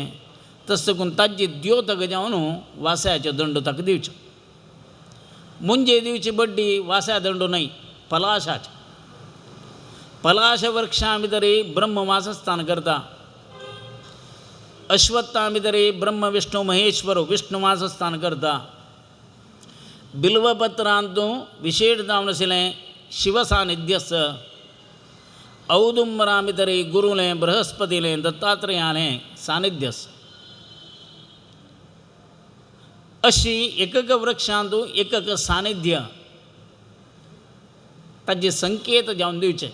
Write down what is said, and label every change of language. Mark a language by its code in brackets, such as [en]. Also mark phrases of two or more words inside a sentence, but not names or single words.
[kok] तशें करून ताजी द्योतक जावन वास्याचो दंड ताका दिवचो. मुंजे दिवची बड्डी वास्या दंड न्हय, पलाशाचे. पलाश वृक्षां भितर ब्रह्म वासस्थान करता. अश्वत्थां भितर ब्रह्म विष्णू महेश्वर विष्णू वासस्थान करता. बिल्वपत्रांत विशेष जावन आशिल्लें शिव सानिध्यस. औदुंबरां भितर गुरुलें बृहस्पतीलें दत्तात्रेयालें सानिध्यस. अशी एकक वृक्षांत एकक सानिध्य ताजे संकेत जावन दिवचे.